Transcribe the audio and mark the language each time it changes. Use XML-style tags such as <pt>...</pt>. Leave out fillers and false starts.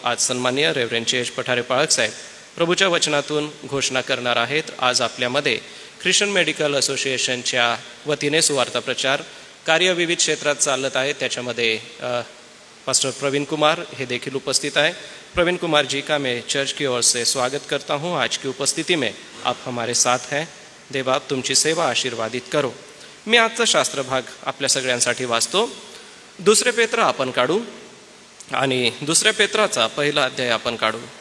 <mr>आज सन्माननीय रेव्हरंड जी एच पठारे पाळक साहेब प्रभूच्या वचनातून घोषणा करणार आहेत. आज आपल्यामध्ये ख्रिश्चन मेडिकल असोसिएशनच्या वतीने सुवार्ता प्रचार कार्य विविध क्षेत्रात चालत आहे। त्याच्यामध्ये पास्टर प्रवीण कुमार हे देखील उपस्थित आहे।</mr> <hi>प्रवीण कुमार जी का मैं चर्च की ओर से स्वागत करता हूं। आज की उपस्थिति में आप हमारे साथ हैं।</hi> <mr>देव आप तुमची सेवा आशीर्वादित करो। मी आजचा शास्त्र भाग आपल्या सगळ्यांसाठी वाचतो। दुसरे पेत्र आपण काढू आणि दुसऱ्या पेत्राचा पहिला अध्याय आपण काढू।</mr>